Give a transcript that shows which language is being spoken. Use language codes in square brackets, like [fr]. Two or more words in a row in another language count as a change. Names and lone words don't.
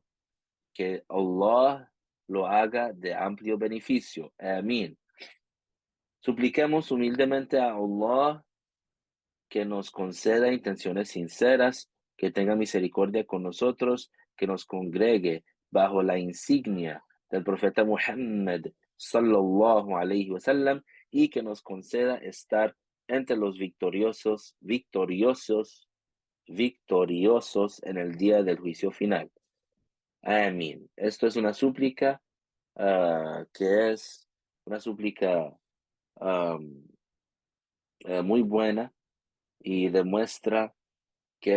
[es] Que Allah lo haga de amplio beneficio. Amén. Supliquemos humildemente a Allah que nos conceda intenciones sinceras, que tenga misericordia con nosotros, que nos congregue bajo la insignia del profeta Muhammad [ar] صلى الله عليه وسلم [es] y que nos conceda estar entre los victoriosos en el día del juicio final. Amén. Esto es una súplica que es una súplica muy buena y demuestra que es las